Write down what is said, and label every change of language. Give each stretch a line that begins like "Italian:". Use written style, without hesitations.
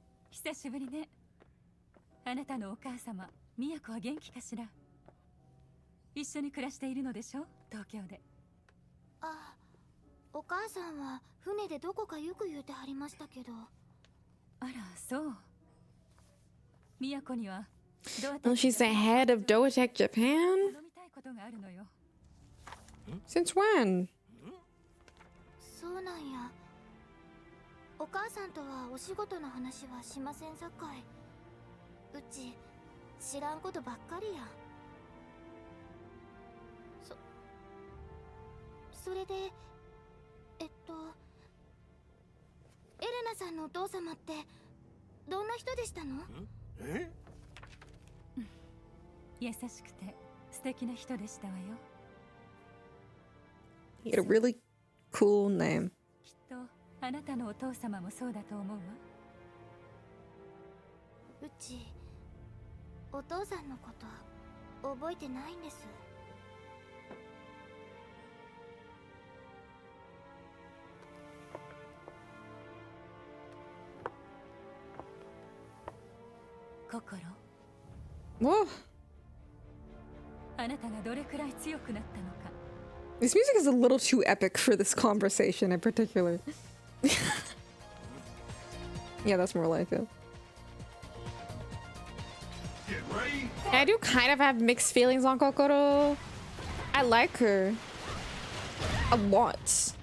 Japanese: 久しぶりね。あなたのお母様、ミヤコは元気かしら。一緒に暮らしているのでしょ、東京で。あ、お母さんは船でどこかよく言うてはりましたけど。あら、そう。都には
English: Oh, she's the head of Doatech Japan?
Japanese: 頼みたいことがあるのよ。
English: Since when?
Japanese: そうなんや。お母さんとはお仕事の話はしませんさかい。うち知らんことばっかりや。それでエレナさんのお父様ってどんな人でしたの？え？優しくて素敵な人でしたわよ。
English: He had a really cool name.
Japanese: きっとあなたのお父様もそうだと思うわ。うちお父さんのこと覚えてないんです。心。
English: Whoa.
Japanese: あなたがどれくらい強くなったのか。
English: This music is a little too epic for this conversation in particular. Yeah, that's more like it. I do kind of have mixed feelings on Kokoro. I like her a lot.